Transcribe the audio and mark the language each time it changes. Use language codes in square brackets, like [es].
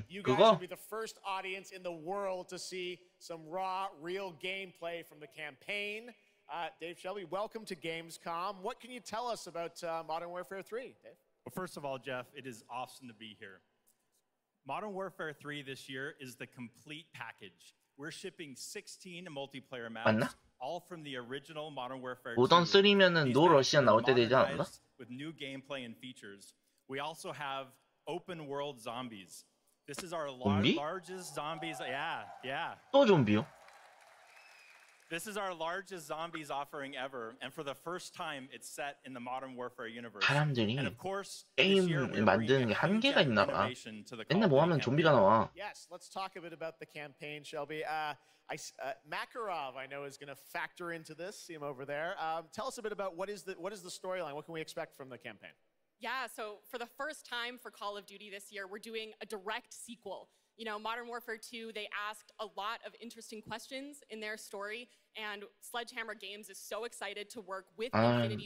[en] you guys will be the first audience in the world to see some raw, real gameplay from the campaign. Dave, Shelby, welcome to Gamescom. What can you tell us about Modern Warfare 3, Dave? Well, first of all, Jeff, it is awesome to be here. Modern Warfare 3 this year is the complete package. We're shipping 16 multiplayer maps, [ko] 맞나? [en] all from the original Modern Warfare 2. [ko] 모던 3면은 노 러시안 나올 때 되지 않았나? [en] With new gameplay and features. We also have open world zombies. This is our largest zombies. Yeah. [ko] 또 좀비요? [en] This is our largest zombies offering ever, and for the first time, it's set in the Modern Warfare universe. [ko] 사람들이 [en] And of course, [ko] 게임 만드는 게 한계가 있나 봐. 맨날 뭐 하면 좀비가 나와. [en] Yes, let's talk a bit about the campaign, Shelby. Makarov, I know, is going to factor into this. See him over there. Tell us a bit about what is the storyline. What can we expect from the campaign? Yeah, so for the first time for Call of Duty this year, we're doing a direct sequel. You know, Modern Warfare 2, they asked a lot of interesting questions in their story, and Sledgehammer Games is so excited to work with Infinity